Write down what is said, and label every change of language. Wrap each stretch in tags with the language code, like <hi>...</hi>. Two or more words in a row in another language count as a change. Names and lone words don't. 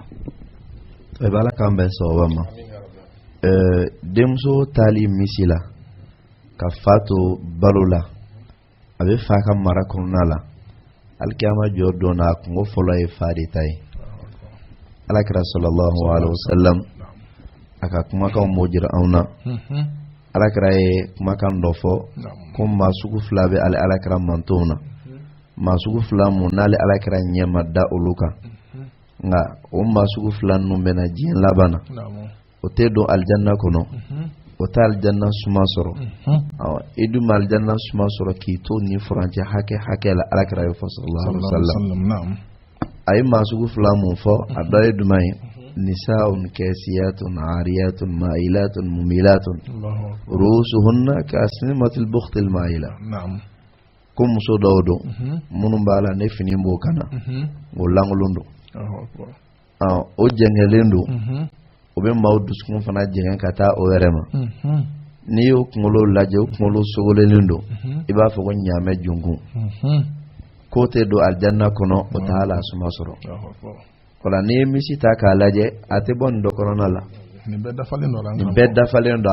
<bm>Ala k'an bɛn sababa ma denmuso taali misi la ka fa to balo la a bɛ fa ka mara kɔnɔna la alikiyama jɔ dɔnna a kungo fɔlɔ ye fa de ta ye alakira</bm> <ar>صلى الله عليه</ar> <bm>wasallam a ka kumakanw m'o jira anw na alakira ye kumakan dɔ fɔ ko maa sugu fila bɛ alakira mantonw na maa sugu fila mun n'ale alakira ɲɛ ma da olu kan nka o maa sugu fila ninnu bɛna diɲɛ laban na o tɛ don alijanna kɔnɔ o tɛ alijanna suma sɔrɔ i dun ma alijanna suma sɔrɔ k'i to ni furancɛ hakɛ la alakira ye fɔ</bm> <ar>صلى الله عليه وسلم</ar> <bm>a ye maa sugu fila mun fɔ a dɔ ye jumɛn ye</bm> <ar>نساء كاسيات عاريات مائلات مميلات رؤوسهن كأسنمة البخت المائلة</ar> <bm>ko muso dɔw don minnu b'a la ne fini b'o kana o langolon don o jɛngɛlen don o bɛ maaw dusukun fana jɛngɛ ka taa o yɛrɛ ma n'i y'o kunkolo lajɛ o kunkolo sogolenen don i b'a fɔ ko ɲaamɛ junkun k'o tɛ don alijanna kɔnɔ o t'a la suma sɔrɔ wala n'i ye misi ta k'a lajɛ a tɛ bɔ nin dɔ kɔnɔna la nin bɛɛ dafalen don</bm>